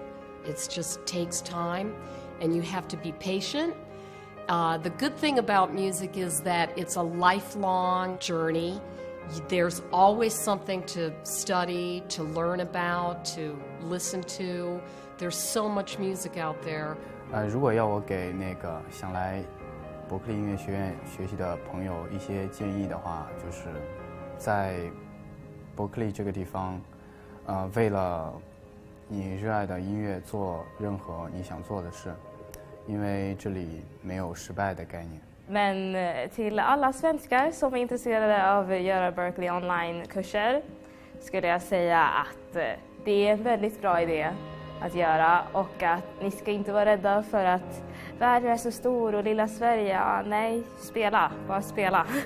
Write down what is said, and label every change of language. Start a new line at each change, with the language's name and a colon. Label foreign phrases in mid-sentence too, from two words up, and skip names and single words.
English: It just takes time, and you have to be patient. The good thing about music is that it's a lifelong journey. There's always something to study, to learn about, to listen to. There's so much music out there.
Chinese: 如果要我给想来伯克利音乐学院学习的朋友一些建议的话，就是在伯克利这个地方，为了你热爱的音乐做任何你想做的事。因为这里没有失败的概念。
Swedish: Men till alla svenskar som är intresserade av att göra Berklee online-kurser skulle jag säga att det är en väldigt bra idé att göra, och att ni ska inte vara rädda för att världen är så stor och lilla Sverige, nej, bara spela.